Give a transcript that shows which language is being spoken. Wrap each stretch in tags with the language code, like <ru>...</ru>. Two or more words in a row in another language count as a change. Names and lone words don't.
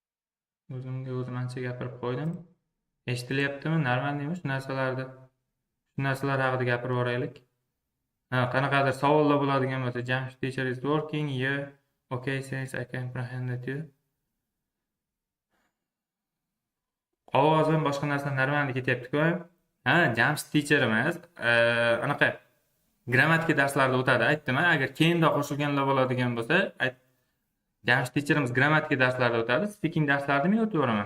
<uz>O'zimga o'zim ancha gapirib qo'ydim. Eshitilyaptimi? Normalmi shu narsalarda? narsalar haqida gapirib boraylik. Ha, qanaqadir savollar bo'ladigan bo'lsa, Jamshid</uz> <en>teacher is working here. Okay, since I can comprehend you.</en> <uz>Ovozim boshqa narsa normalni ketyapti-ku. Ha, Jamshid teacherimiz anaqa grammatika darslarida o'tadi. Aytdim, agar keyinda qo'shilganlar bo'ladigan bo'lsa, Jamshid teacherimiz grammatika darslarida o'tadi, speaking darslarida men o'tib boraman.</uz>